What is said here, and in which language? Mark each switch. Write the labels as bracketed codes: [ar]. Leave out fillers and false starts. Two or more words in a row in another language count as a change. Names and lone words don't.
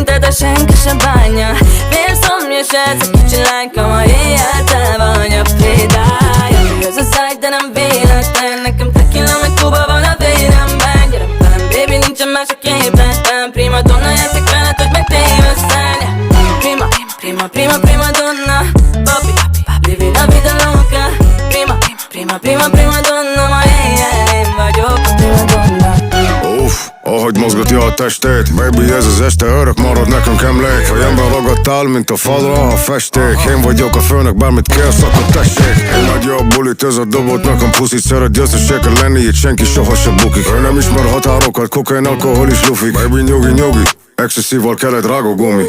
[hu] senki se bánja. Vérszomjas ez a kicsi lányka, ma éjjel tele van a prédája. Ez az ágy, de nem véletlen, nekem tequila meg Kuba van a véremben. Gyere velem, baby, nincsen más a képen. [it] Prima donna, [hu] játszik veled, hogy megtévesztel. [it] Prima, prima, prima, prima donna. Papi, living [es] la vida loca. [it] Prima, prima, prima, prima donna. [hu] Ma éjjel én vagyok a [it] prima donna. [hu] Uff, ahogy mozgatja a testét. Baby, ez az este örök marad nekünk emlék. Fejemben ragadtál, mint a falra a festék. Én vagyok a főnök, bármit kérsz, akkor tessék. Én adja a bulit, ez a dobot, nekem puszit szeret. Győzteség kell lenni, itt senki soha se bukik. Ő nem ismer határokat, kokain, alkohol is lufik. Baby, nyugi, nyugi, ecstasy-val kell egy rágógumi.